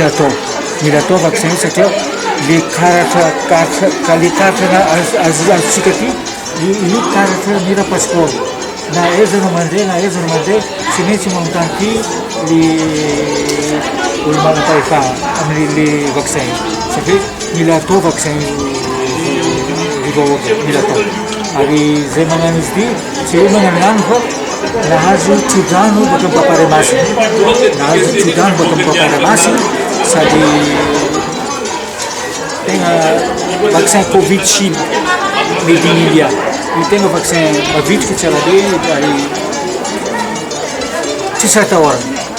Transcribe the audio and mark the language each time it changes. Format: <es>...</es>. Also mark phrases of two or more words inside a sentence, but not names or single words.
<mg>atao vaccin io satria le karatra azontsika ty io karatra mila passeport na aizana mandeha tsy maintsy manontany ty le olo manam-pahefa amin'ny le vaccin satria mila atao vaccin ry vahoaka mila atao ary zay magnano izy ty tsy hoe magnanognano fa nahazo tsodrano baka mipaparemasiny sady tegna vaccin covid chine</mg> <en>made in India</en> <mg>io tegna vaccin mavitriky tsara be ary tsisy atahorana</mg>